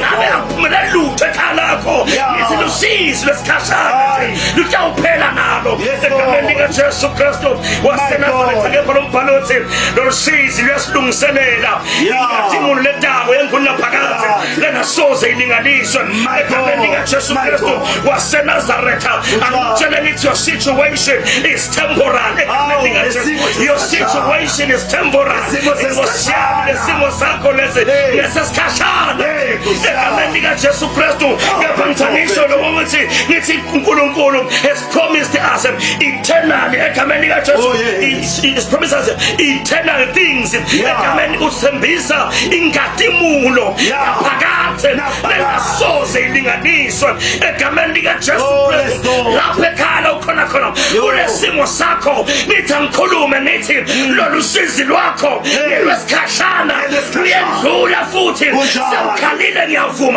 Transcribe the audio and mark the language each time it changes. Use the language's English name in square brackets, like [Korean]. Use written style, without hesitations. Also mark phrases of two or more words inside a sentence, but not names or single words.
[Swati] Ngabe akuphumele lutho ekhaya lakho ngithi lusizi lwesikhashana lutawuphela nalo egameni likaJesu Kristu waseNazaretha. Kepha lo mbhalo uthi lolu sizi luyasilungiselela inkazimulo letabo yenkhona phakathi lengasoze ilinganiswe egameni likaJesu Kristu waseNazaretha. Angitshele ngithi [English] your situation is temporal. Your situation is temporal. [Swati] Nesimo sakho lesi nesesikhashana egameni likaJesu Kristu. Kepha ngithangisho lo ukuthi ngithi uNkulunkulu [English] has promised us eternal [Swati] egameni likaJesu. [English] He has promised us eternal things [Swati] egameni usembisa inkazimulo phakathi lengasoze ilinganiswe egameni likaJesu Kristu. Lapha ekhaya ukhona ulesimo sakho nithi angikhulume nithi lolu sizi lwakho lwesikhashana luyendlula futhi sewukhalile ngiyavuma.